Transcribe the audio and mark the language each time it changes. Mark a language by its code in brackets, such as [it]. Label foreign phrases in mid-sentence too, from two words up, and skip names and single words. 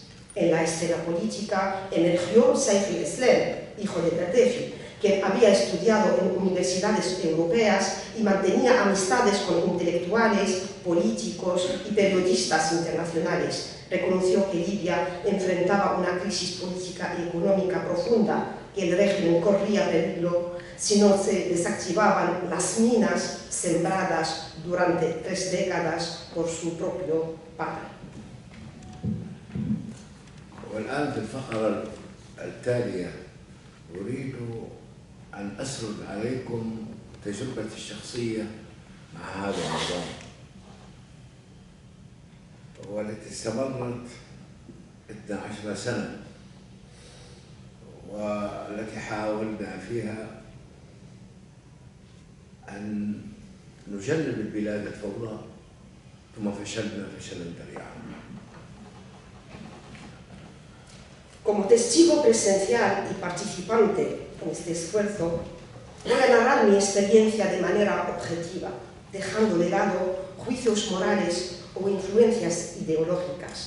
[es] En la escena política emergió Saif al-Islam, hijo de Gaddafi, quien había estudiado en universidades europeas y mantenía amistades con intelectuales, políticos y periodistas internacionales. Reconoció que Libia enfrentaba una crisis política y económica profunda, que el régimen corría peligro si no se desactivaban las minas sembradas durante 3 décadas por su propio padre. [ar] والآن في الفقرة التالية أريد أن أسرد عليكم تجربتي الشخصية مع هذا النظام، والتي استمرت 12 سنة، والتي حاولنا فيها أن نجنب البلاد الفوضى، ثم فشلنا فشلا ذريعا. [es] Como testigo presencial y participante en este esfuerzo, voy a narrar mi experiencia de manera objetiva, dejando de lado juicios morales o influencias ideológicas.